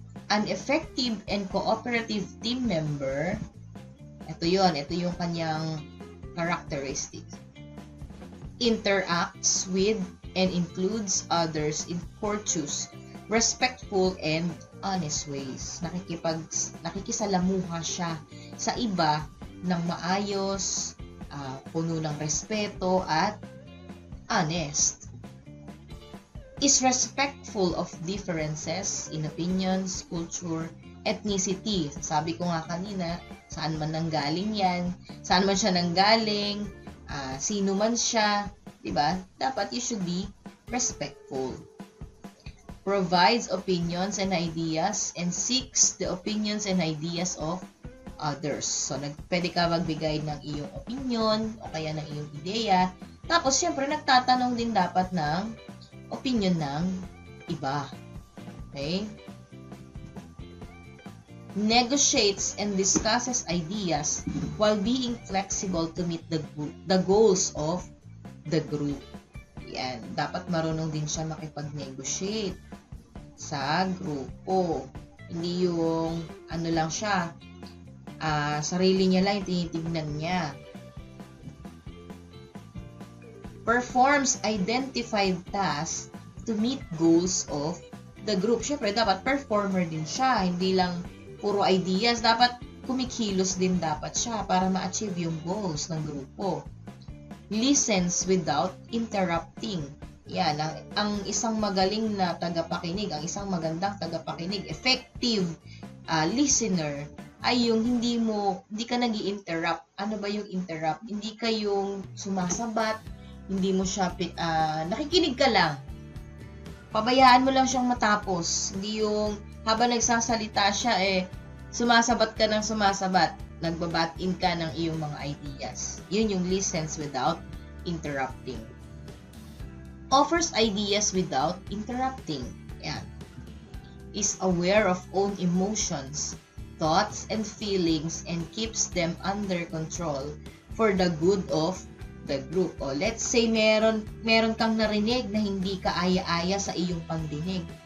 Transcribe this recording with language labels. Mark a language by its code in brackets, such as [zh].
[en] An effective and cooperative team member, [tl] ito yung kanyang characteristic. [en] Interacts with and includes others in courteous, respectful, and honest ways. [tl] Nakikisalamuha siya sa iba ng maayos, puno ng respeto at honest. [en] Is respectful of differences in opinions, culture, ethnicity. [tl] Sabi ko nga kanina, saan man nanggaling yan, saan man siya nanggaling, sino man siya, diba? [en] Dapat you should be respectful. Provides opinions and ideas and seeks the opinions and ideas of others. [tl] So, pwede ka magbigay ng iyong opinion o kaya ng iyong ideya. Tapos, syempre, nagtatanong din dapat ng opinion ng iba. Okay? [en] Negotiates and discusses ideas while being flexible to meet the goals of the group. [tl] Yan. Dapat marunong din siya makipag-negotiate sa grupo. Hindi yung ano lang siya, sarili niya lang yung tinitignan niya. [en] Performs identified tasks to meet goals of the group. [tl] Siyempre, dapat performer din siya. Hindi lang puro ideas. Dapat kumikilos din dapat siya para ma-achieve yung goals ng grupo. [en] Listens without interrupting. [tl] Yan, ang isang magaling na tagapakinig, ang isang magandang tagapakinig, effective listener, ay yung hindi ka nag-i-interrupt. Ano ba yung interrupt? Hindi ka yung sumasabat, hindi mo siya, nakikinig ka lang. Pabayaan mo lang siyang matapos. Hindi yung habang nagsasalita siya, sumasabat ka ng sumasabat. Nagbabat-in ka ng iyong mga ideas. Yun yung [en] listens without interrupting. Offers ideas without interrupting. Yan. Is aware of own emotions, thoughts, and feelings and keeps them under control for the good of the group. [tl] O let's say meron kang narinig na hindi ka aya-aya sa iyong pandinig.